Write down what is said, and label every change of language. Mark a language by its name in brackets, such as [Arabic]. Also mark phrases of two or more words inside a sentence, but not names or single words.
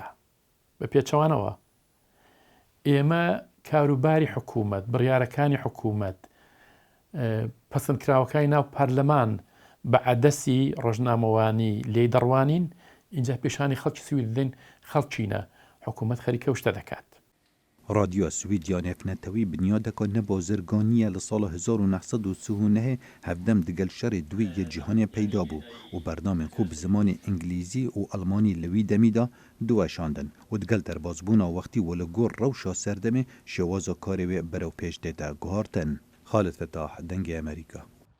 [Central Kurdish] بە پێچەوانەوە ئێمە کاروباری حکوومەت، بڕیارەکانی حکوومەت، پەسەندکراوەکانی ناو پەرلەمان بە عەدەسی ڕۆژنامەوانی لێی دەڕوانین، اینجا پێشانی خەڵکی سوید دەین خەڵکینە، حکوومەت خەریکە شتە دەکات. رادیۆ سوید یا نێفنەتەوی بنیادەکە نەبازرگانیە لە ساڵە 1939 هەفدەم [Kurdish] digel şerê duî yê cîhanê peyda bû û bernamên xwe bi zimanê îngilîzî û almanî li wî demî da diweşandin û digel derbasbûna wextî we li gor rewşa serdemê şêwaza karê wê berewpêş dê te guhartin. [Central Kurdish] خالد فتاح دنگی امریکا